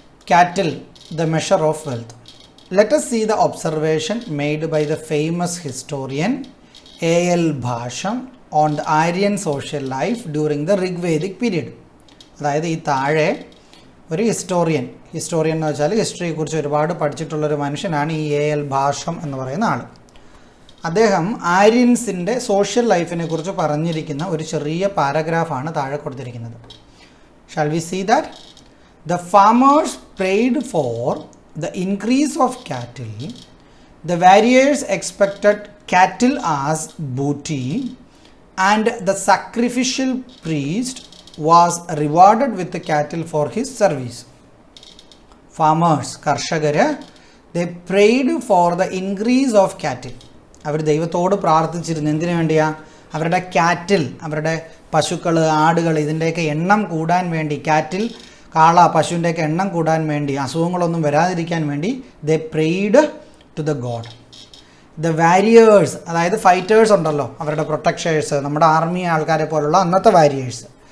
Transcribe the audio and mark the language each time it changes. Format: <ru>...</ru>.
<en>Cattle, the measure of wealth. Let us see the observation made by the famous historian A.L. Bhasham on the Aryan social life during the Rigvedic period.</en> <ml>അതായത് ഈ താഴെ ഒരു historian എന്ന് വെച്ചാൽ ഹിസ്റ്ററിയെക്കുറിച്ച് ഒരുപാട് പഠിച്ചിട്ടുള്ളൊരു മനുഷ്യനാണ് ഈ A.L. ഭാഷം എന്ന് പറയുന്ന ആൾ. അദ്ദേഹം ആര്യൻസിൻ്റെ സോഷ്യൽ ലൈഫിനെ കുറിച്ച് പറഞ്ഞിരിക്കുന്ന ഒരു ചെറിയ പാരഗ്രാഫാണ് താഴെ കൊടുത്തിരിക്കുന്നത്.</ml> <en>Shall we see that? The farmers prayed for the increase of cattle. The warriors expected cattle as booty, and the sacrificial priest was rewarded with the cattle for his service. Farmers, karshagara, they prayed for the increase of cattle.</en> <ml>അവർ ദൈവത്തോട് പ്രാർത്ഥിച്ചിരുന്നു. എന്തിനു വേണ്ടിയാ? അവരുടെ കാറ്റിൽ, അവരുടെ പശുക്കൾ, ആടുകൾ, ഇതിൻ്റെയൊക്കെ എണ്ണം കൂടാൻ വേണ്ടി, കാറ്റിൽ, കാള, പശുവിൻ്റെയൊക്കെ എണ്ണം കൂടാൻ വേണ്ടി, അസുഖങ്ങളൊന്നും വരാതിരിക്കാൻ വേണ്ടി</ml> <en>they prayed to the God.</en> <ml>The warriors, അതായത് ഫൈറ്റേഴ്സ് ഉണ്ടല്ലോ, അവരുടെ പ്രൊട്ടക്ഷേഴ്സ്, നമ്മുടെ ആർമി ആൾക്കാരെ പോലുള്ള അന്നത്തെ വാരിയേഴ്സ്.</ml>